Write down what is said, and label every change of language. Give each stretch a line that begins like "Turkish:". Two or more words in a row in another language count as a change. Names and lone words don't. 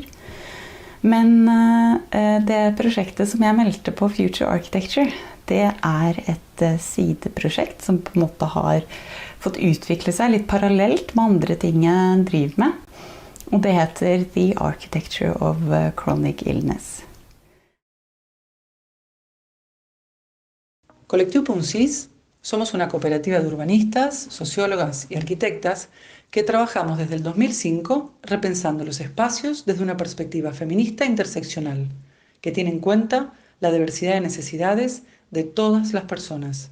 Norwegian: Men det prosjektet som jeg meldte på Future Architecture, det et sideprosjekt som på en måte har fått utvikle seg litt parallelt med andre ting jeg driver med. Og det heter The Architecture of Chronic Illness.
Spanish: Colectivo Puncis somos una cooperativa de urbanistas, sociólogas y arquitectas que trabajamos desde el 2005 repensando los espacios desde una perspectiva feminista e interseccional, que tiene en cuenta la diversidad de necesidades de todas las personas.